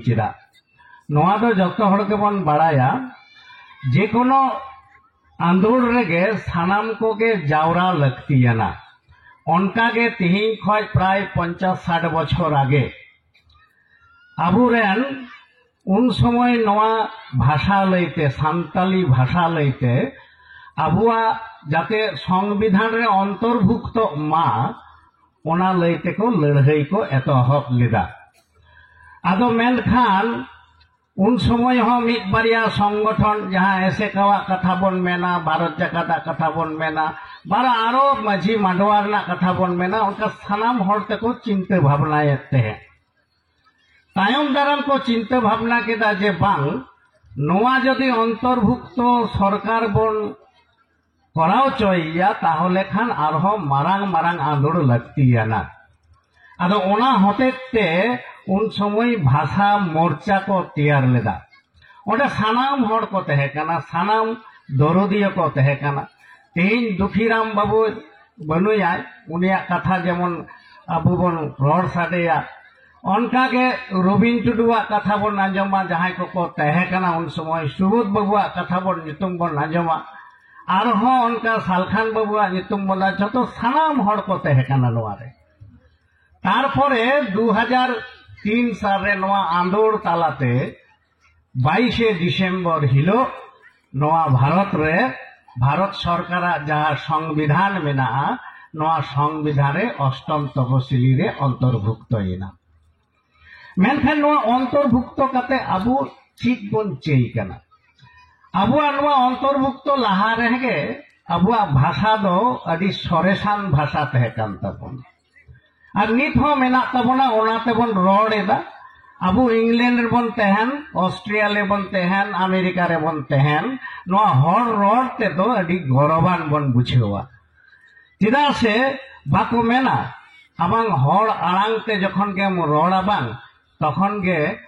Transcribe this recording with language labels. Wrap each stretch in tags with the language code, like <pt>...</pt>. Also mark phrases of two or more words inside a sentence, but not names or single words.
<sat>चिदा नवा दो जतो हड़ के बन बाड़ाया जे कोनो आंदोलन रेगे सानाम को के जावरा लगतियाना उनका के तिहिन खय प्राय 50-60 बछर आगे आबुरेन उन समय नवा भाषा लईते सान्ताली भाषा लईते आबुआ जाते संविधान रे अंतर्भुक्त मा ओना लईते को लड़ाई को एतहब लेदा आदो मेनखान उन समय हो मित बारिया संगठन जहां ऐसे कवा कथा बन मेना भारत जाकाता कथा बन मेना बारा आरो माझी मांडवार ना कथा बन मेना उनका सानाम हरते को चिंता भावना येते हैं तायम दाराम को चिंता भावना केदा जे बांग नोआ जदि अंतर्भुक्त सरकार बन कराव चोया ताहले खान आरहों मारांग मारांग आंदोलन लगतियाना आदो ओना होतेते उन समय भाषा मोर्चा को तैयार लेदा ओडे सानाम हड़ को तहेकाना सानाम दरदिया को तहेकाना तेन दुखीराम बाबू बनुया उनिया कथा जेमन आबो बन रड़ साडेया उनकागे रबिन टुडुआ कथा बन आंजमा जहां को तहेकाना उन समय सुबोध बाबुआ कथा बन नितुम बन आंजमा आरहों उनका सालखान बाबुआ नितुम बन जतो सानाम हड़ को तहेकाना नोआरे तारपरे 2003 साल रे नोआ आंदोलन तालाते 22 डिसेम्बर हिलो नोआ भारत रे भारत सरकार जहाँ संविधान मेना नोआ संविधान रे अष्टम तपसिली रे अंतर्भुक्त येना मेनखान नोआ अंतर्भुक्त काते आबू ठीक बन चेई कना आबुआ नोआ अंतर्भुक्त लाहा रेगे आबुआ भाषा दो अडी सरेसान भाषा तहे कान ताबोन और नित हो मेना ताबोना ओनाते बन रड़ेदा आबू इंग्लैंड रे बन तहन ऑस्ट्रेलिया रे बन तहन अमेरिका रे बन तहन नोआ हर रड़ते तो अडी गौरवान बन बुझेवा चिदा से बाको मेना आबांग हर आड़ांगते जखन के रड़ा बांग तखन गे</sat>